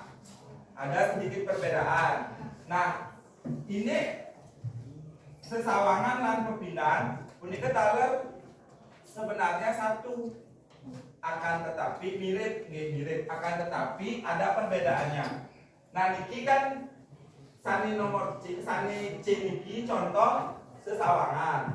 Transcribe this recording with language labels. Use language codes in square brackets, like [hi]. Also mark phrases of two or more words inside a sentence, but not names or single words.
[id] Ada sedikit perbedaan. Nah, ini sesawangan dan pepindahan [ban] punika taler [id] sebenarnya satu, akan tetapi mirip akan tetapi ada perbedaannya. Nah, [ban] niki kan sani C niki contoh sesawangan.